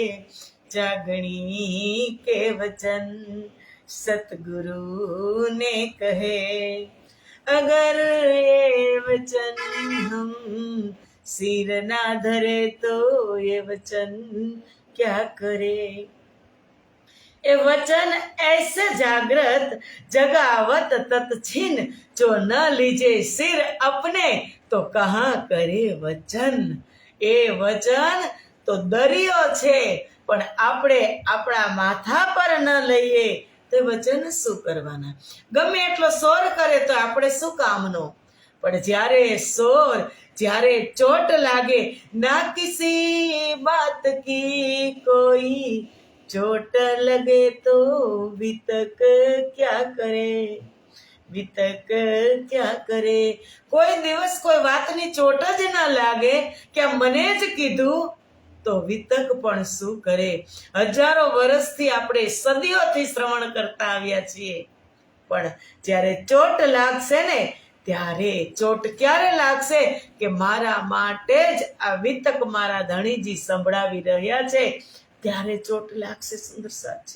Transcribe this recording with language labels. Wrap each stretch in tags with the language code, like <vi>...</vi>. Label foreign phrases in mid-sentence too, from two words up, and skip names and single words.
<hi>जागणी के वचन सतगुरु ने कहे, अगर ये वचन हम सिर ना धरे तो ये वचन क्या करे। ये वचन ऐसे जागृत जगावत तत्छिन, जो न लीजे सिर अपने तो कहाँ करे वचन।</hi> <gu>એ વચન તો દરિયો છે, પણ આપણે આપણા માથા પર ન લઈએ તે વચન શું કરવાના? ગમે એટલો સોર કરે તો આપણે શું કામનો? પણ જ્યારે ચોટ લાગે,</gu> <hi>ना किसी बात की कोई चोट लगे तो वितक क्या करे, वितक क्या करे,</hi> <gu>वितक क्या करे। કોઈ દિવસ કોઈ વાતની ચોટ જ ન લાગે કે મને જ કીધું તો વિતક પણ શું કરે। હજારો વર્ષથી આપણે સદીઓથી શ્રવણ કરતા આવ્યા છીએ, પણ જ્યારે ચોટ લાગશે ને ત્યારે ચોટ ક્યારે લાગશે કે મારા માટે જ આ વિતક મારા ધણીજી સંભળાવી રહ્યા છે, ત્યારે ચોટ લાગશે સુંદર સાચી।</gu>